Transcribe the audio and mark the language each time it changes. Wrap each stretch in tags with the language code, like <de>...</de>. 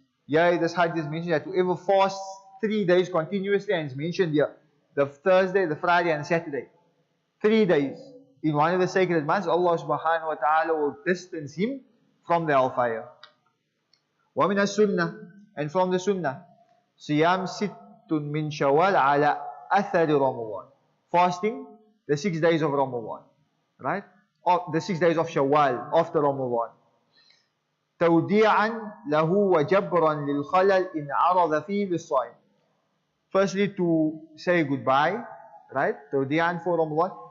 <en>Yeah, this hadith is mentioned that whoever fasts 3 days continuously, and it's mentioned here, the Thursday, the Friday, and the Saturday, 3 days in one of the sacred months, Allah subhanahu wa ta'ala will distance him from the hellfire.</en> <ar>وَمِنَ السُنَّةِ,</ar> <en>and from the sunnah,</en> <ar>صِيَامْ سِتٌّ مِّن شَوَّالَ عَلَى أَثَرِ رَمَضَانِ,</ar> <en>fasting the 6 days of Ramadan, right? The 6 days of Shawwal after Ramadan.</en> <ar>توديعا له وجبرا للخلل إن عرض فيه للصائم.</ar> <en>Firstly, to say goodbye, right? توديعا for Ramadan.</en>